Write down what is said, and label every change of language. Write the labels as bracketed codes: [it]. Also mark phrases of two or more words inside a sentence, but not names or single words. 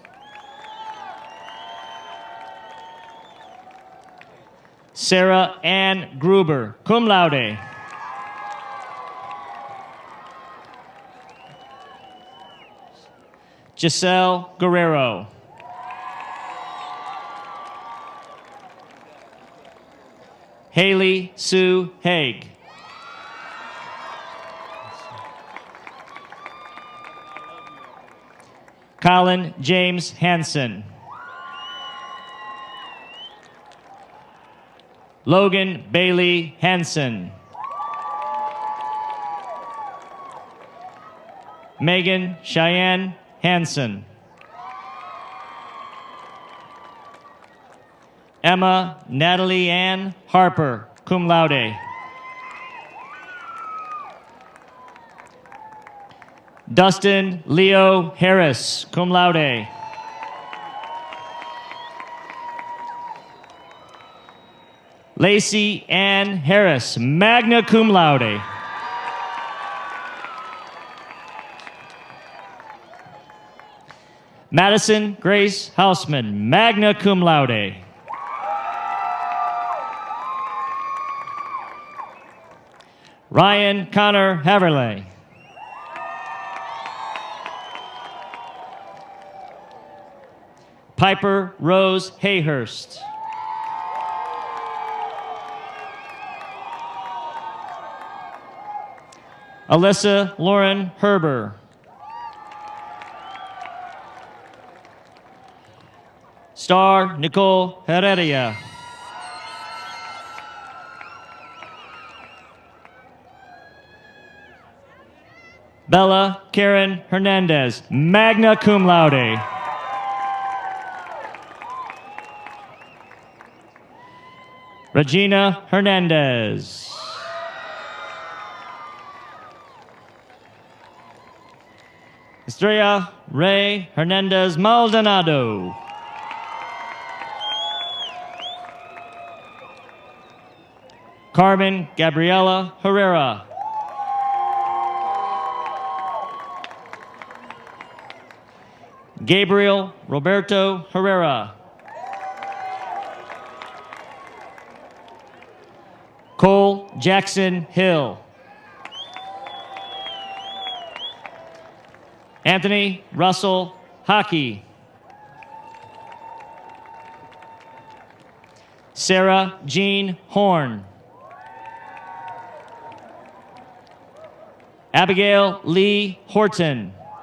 [en] Sarah Ann Gruber, [la] cum laude. [en] Giselle Guerrero. Haley Sue Haig. Colin James Hansen. Logan Bailey Hansen. Megan Cheyenne Hansen. Emma Natalie Ann Harper, [la] cum laude. [en] Dustin Leo Harris, [la] cum laude. [en] Lacey Ann Harris, [la] magna cum laude. [en] Madison Grace Hausman, [la] magna cum laude. [en] Ryan Connor Haverley. Piper Rose Hayhurst. Alyssa Lauren Herber. Star Nicole Heredia. Bella Karen Hernandez, [la] magna cum laude. [en] Regina Hernandez. Estrella Ray Hernandez Maldonado. Carmen Gabriela Herrera. Gabriel Roberto Herrera. Cole Jackson Hill. Anthony Russell Hockey. Sarah Jean Horn. Abigail Lee Horton.